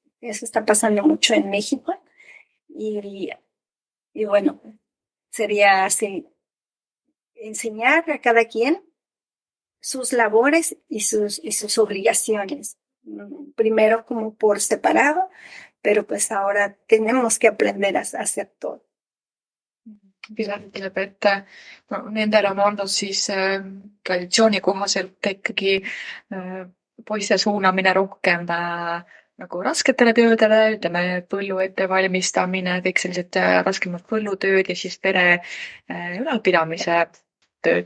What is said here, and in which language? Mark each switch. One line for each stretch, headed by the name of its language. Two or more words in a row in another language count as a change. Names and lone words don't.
Spanish: Eso está pasando mucho en México. Y bueno, sería así, enseñar a cada quien sus labores y sus obligaciones. Primero como por separado, pero pues ahora tenemos que aprender a hacer todo.
Estonian: Pilar ütleb, et nendel on olnud siis traditsiooni kohaselt ikkagi poiste suunamine rohkem nagu rasketele töödele, ütleme põllu ettevalmistamine, kõik sellised raskemad põllutööd ja siis pere ülalpidamise tööd